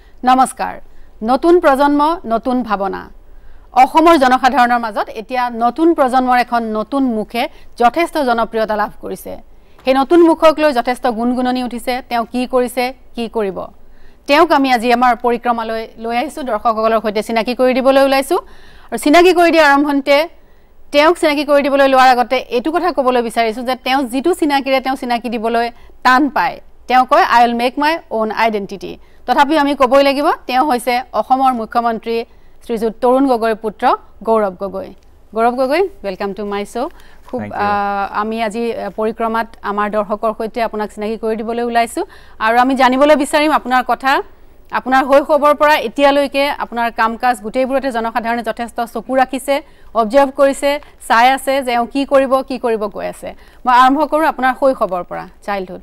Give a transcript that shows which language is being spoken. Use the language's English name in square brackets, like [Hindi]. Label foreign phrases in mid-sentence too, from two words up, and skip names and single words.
[Assamese] নমস্কাৰ নতুন প্ৰজন্ম নতুন ভাৱনা অসমৰ জনসাধাৰণৰ মাজত এতিয়া নতুন প্ৰজন্মৰ এখন নতুন মুখে যথেষ্ট জনপ্ৰিয়তা লাভ কৰিছে হে নতুন মুখক লৈ যথেষ্ট গুণগুণনি উঠিছে তেওঁ কি কৰিছে কি কৰিব তেওঁক আমি আজি আমাৰ পৰিক্ৰমালৈ লৈ আহিছো দৰ্শকসকলৰ সৈতে চিনাকি কৰি দিবলৈ ওলাইছো আৰু চিনাকি কৰি দিয়া আৰম্ভণতে তেওঁক চিনাকি কৰি দিবলৈ লোৱাৰ আগতে এটো কথা ক'বলৈ বিচাৰিছো যে তেওঁ যিটো চিনাকিৰে তেওঁ চিনাকি দিবলৈ টান পায় তেওঁ কয় [English] I will make my own identity [Assamese] তথাপি আমি ক'বই লাগিব তেওঁ হৈছে অসমৰ মুখ্যমন্ত্ৰী শ্ৰীযুত তৰুণ গগৈৰ পুত্ৰ গৌৰৱ গগৈ [English] welcome to my show [Assamese] খুব আমি আজি পৰিক্ৰমাত আমাৰ দৰ্শকৰ সৈতে আপোনাক চিনাকি কৰি দিবলৈ ওলাইছো আৰু আমি জানিবলৈ বিচাৰিম আপোনাৰ কথা আপোনাৰ হৈখবৰ পৰা এতিয়ালৈকে আপোনাৰ কামকাজ গুটেইবোৰতে জনসাধাৰণে যথেষ্ট চকু ৰাখিছে অবজাৰ্ভ কৰিছে চাই আছে যে কি কৰিব গৈ আছে মই আৰম্ভ কৰো আপোনাৰ হৈখবৰ পৰা চাইল্ডহুড